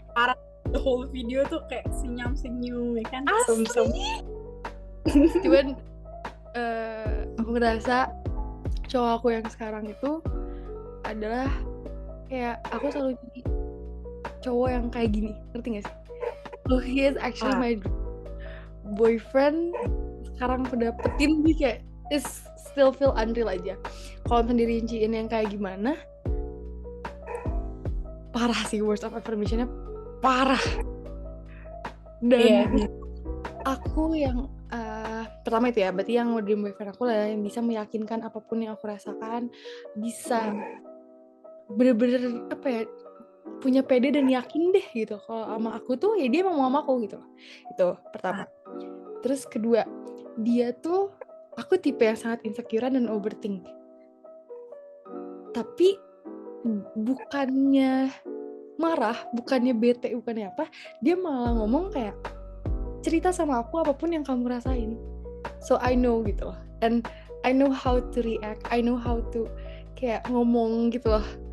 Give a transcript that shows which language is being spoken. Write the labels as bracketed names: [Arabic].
[Indonesian] Parah, [English] the whole video [Indonesian] tuh kayak senyum-senyum ya kan. Asli. Cuman aku ngerasa cowok aku yang sekarang itu adalah kayak aku selalu jadi cowok yang kayak gini, ngerti gak sih? [English] So he is actually my boyfriend. [Indonesian] Sekarang aku dapetin dia kayak [English] is still feel unreal [Indonesian] aja. Kalau sendiri rinciin yang kayak gimana, parah sih, [English] words of affirmation- [Indonesian] nya parah. Dan aku yang pertama itu ya, berarti yang dream boyfriend aku lah yang bisa meyakinkan apapun yang aku rasakan, bisa bener-bener punya pede dan yakin deh gitu kalau sama aku tuh ya dia mau sama aku gitu. Itu pertama. Terus kedua, dia tuh, aku tipe yang sangat insecure dan overthink. Tapi bukannya marah, bukannya bete, bukannya apa, dia malah ngomong kayak cerita sama aku apapun yang kamu rasain. [English] So I know [Indonesian] gitu loh. [English] And I know how to react, I know how to [Indonesian] kayak ngomong gitu loh.